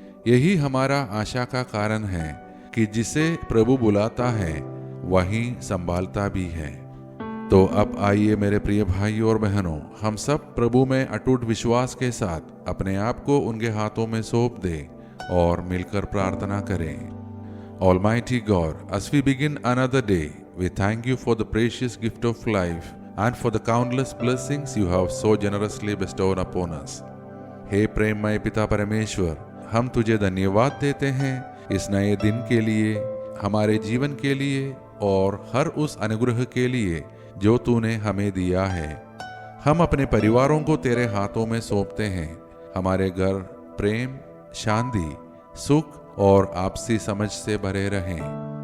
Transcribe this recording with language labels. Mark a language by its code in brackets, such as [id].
[hi] यही हमारा आशा का कारण है कि जिसे प्रभु बुलाता है वही संभालता भी है। तो अब आइए मेरे प्रिय भाइयों और बहनों, हम सब प्रभु में अटूट विश्वास के साथ अपने आप को उनके हाथों में सौंप दें और मिलकर प्रार्थना करें। [en] Almighty God, as we begin another day, we thank you for the precious gift of life and for the countless blessings you have so generously bestowed upon us. [hi] हे प्रेममय पिता परमेश्वर, हम तुझे धन्यवाद देते हैं इस नए दिन के लिए, हमारे जीवन के लिए और हर उस अनुग्रह के लिए जो तूने हमें दिया है। हम अपने परिवारों को तेरे हाथों में सौंपते हैं। हमारे घर प्रेम, शांति, सुख और आपसी समझ से भरे रहें।